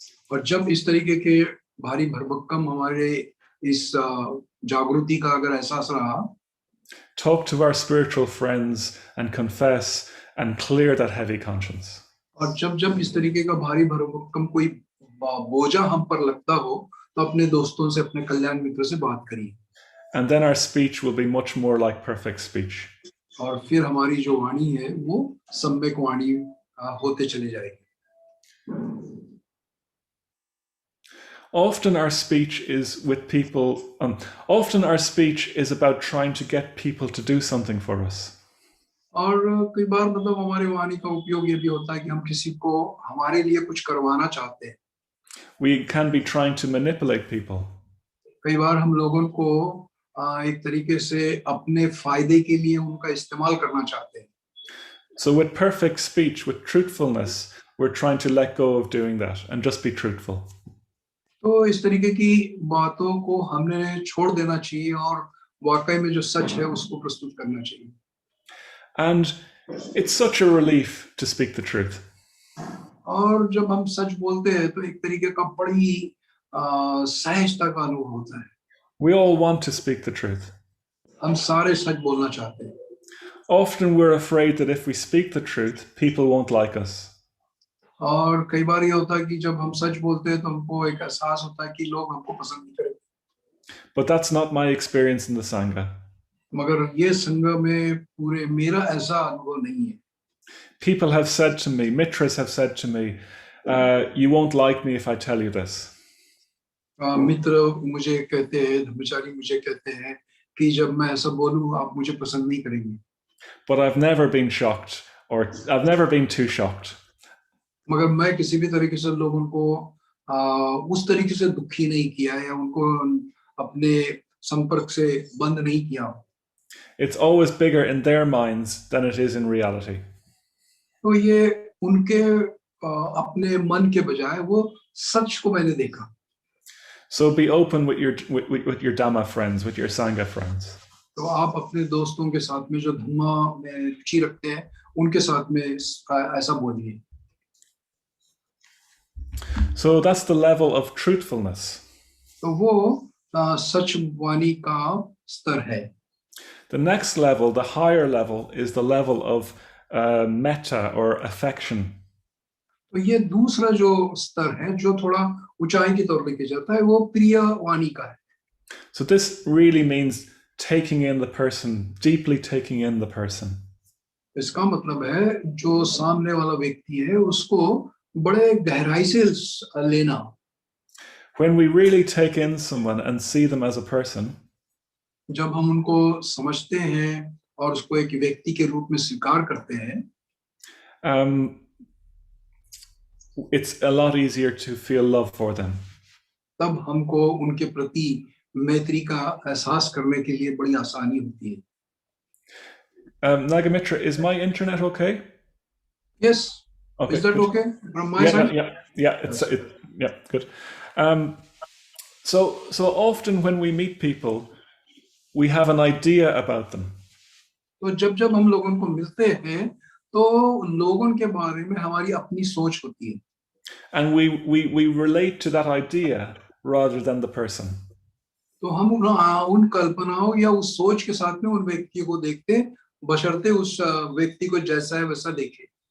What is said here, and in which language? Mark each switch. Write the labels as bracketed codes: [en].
[hi] और जब इस तरीके के भारी भरभक्कम हमारे इस जागृति का अगर एहसास रहा, [en] talk to our spiritual friends and confess and clear that heavy conscience. [hi] और जब इस तरीके का भारी भरभक्कम कोई बोझा हम पर लगता हो तो अपने दोस्तों से, अपने कल्याण मित्र से बात करिए. [en] And then our speech will be much more like perfect speech. [hi] और फिर हमारी जो वाणी है वो सम्यक वाणी होते चली जाएगी. [en] Often our speech is with people. Often our speech is about trying to get people to do something for us. [hi] और कई बार मतलब हमारे वाणी का उपयोग ये भी होता है कि हम किसी को हमारे लिए कुछ करवाना चाहते हैं. [en] We can be trying to manipulate people. [hi] कई बार हम लोगों को एक तरीके से अपने फायदे के लिए उनका इस्तेमाल करना चाहते हैं. [en] So with perfect speech, with truthfulness, we're trying to let go of doing that and just be truthful. [hi] तो इस तरीके की बातों को हमने छोड़ देना चाहिए और वाकई में जो सच है उसको प्रस्तुत करना चाहिए. [en] And it's such a relief to speak the truth. [hi] और जब हम सच बोलते हैं तो एक तरीके का बड़ी सहजता का अनुभव होता है. [en] We all want to speak the truth. [hi] हम सारे सच बोलना चाहते हैं. [en] Often we're afraid that if we speak the truth, people won't like us. [hi] और कई बार ये होता है कि जब हम सच बोलते हैं तो हमको एक एहसास होता है कि लोग हमको पसंद नहीं करेंगे. [en] But that's not my experience in the Sangha. [hi] मगर ये संघ में पूरे मेरा ऐसा अनुभव नहीं है. [en] People have said to me, mitras have said to me, you won't like me if I tell you this. [hi] मित्र मुझे कहते हैं, धर्मचारी मुझे कहते हैं कि जब मैं ऐसा बोलूं आप मुझे पसंद नहीं करेंगे. [en] But I've never been shocked, or I've never been too shocked. [hi] मगर मैं किसी भी तरीके से लोगों को उस तरीके से दुखी नहीं किया या उनको अपने संपर्क से बंद नहीं किया. [en] It's always bigger in their minds than it is in reality. [hi] तो ये उनके अपने मन के बजाय वो सच को मैंने देखा. [en] So be open with your Dhamma friends, with your Sangha friends. [hi] तो आप अपने दोस्तों के साथ में जो धम्मा में रुचि रखते हैं उनके साथ में ऐसा बोलिए. [en] So that's the level of truthfulness. [hi] तो वो सच वाणी का स्तर है. [en] The next level, the higher level, is the level of metta or affection. [hi] तो ये दूसरा जो स्तर है जो थोड़ा ऊंचाई की तरफ लेके जाता है वो प्रिय वाणी का है. [en] So this really means taking in the person, deeply taking in the person. [hi] इसका मतलब है जो सामने वाला व्यक्ति है उसको बड़े गहराई से लेना. [en] When we really take in someone and see them as a person, [hi] जब हम उनको समझते हैं और उसको एक व्यक्ति के रूप में स्वीकार करते हैं, [en] it's a lot easier to feel love for them. [hi] तब हमको उनके प्रति मैत्री का एहसास करने के लिए बड़ी आसानी होती है. [en] Nagamitra, is my internet okay? Yes. Okay. Is that okay from my side? Yeah. Yeah, good. So often when we meet people, we have an idea about them. [hi] तो जब हम लोगों को मिलते हैं तो लोगों के बारे में हमारी अपनी सोच होती है. [en] And we relate to that idea rather than the person. [hi] तो हम उन कल्पनाओं या उस सोच के साथ में उन व्यक्ति को देखते बशर्ते उस व्यक्ति को जैसा है वैसा देखें.